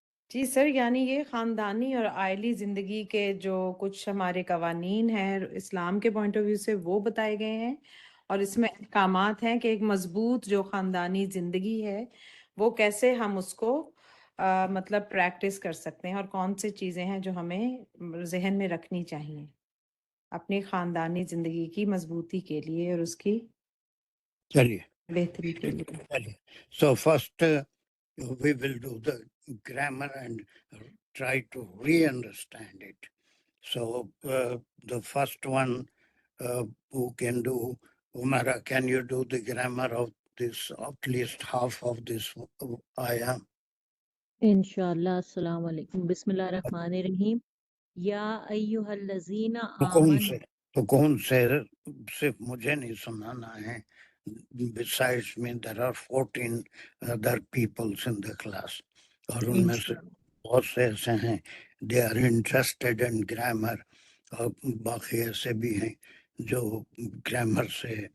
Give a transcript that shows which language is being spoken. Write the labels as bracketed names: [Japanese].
[Urdu] جی سر، یعنی یہ خاندانی اور عائلی زندگی کے جو کچھ ہمارے قوانین ہیں اسلام کے پوائنٹ آف ویو سے وہ بتائے گئے ہیں، اور اس میں احکامات ہیں کہ ایک مضبوط جو خاندانی زندگی ہے وہ کیسے ہم اس کو مطلب پریکٹس کر سکتے ہیں، اور کون سی چیزیں ہیں جو ہمیں ذہن میں رکھنی چاہیے اپنی خاندانی زندگی کی مضبوطی کے لیے اور اس کی چلیے بہتری کے لیے۔ چلیے، [English] So first we will do the grammar and try to re-understand it. So the first one who can do, Umara, can you do the grammar of this, at least half of this ayah? [Arabic] انشاءاللہ۔ السلام علیکم، بسم اللہ الرحمن الرحیم۔ یا ایہا الذین [Urdu] تو کون سے صرف مجھے نہیں سنانا ہے، [English] besides me there are 14 other peoples in the class، [Urdu] اور ان میں سے بہت سے ایسے ہیں [English] they are interested in grammar، [Urdu] اور باقی ایسے بھی ہیں جو گرامر سے